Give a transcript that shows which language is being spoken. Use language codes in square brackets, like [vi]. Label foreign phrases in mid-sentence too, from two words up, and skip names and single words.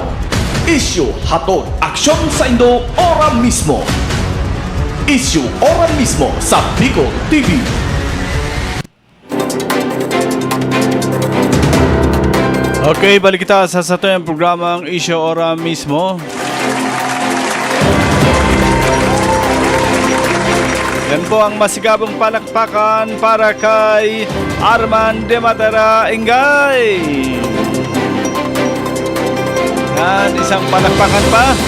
[bik] Issue hatod aksyon sa Indo ora mismo. Issue ora mismo sa Bicol TV. Okay, balik kita sa satuyang programang Issue ora mismo. [tl] Yan po ang masigabong palakpakan para kay Arman de Matera Ingay. Yan, isang palakpakan pa.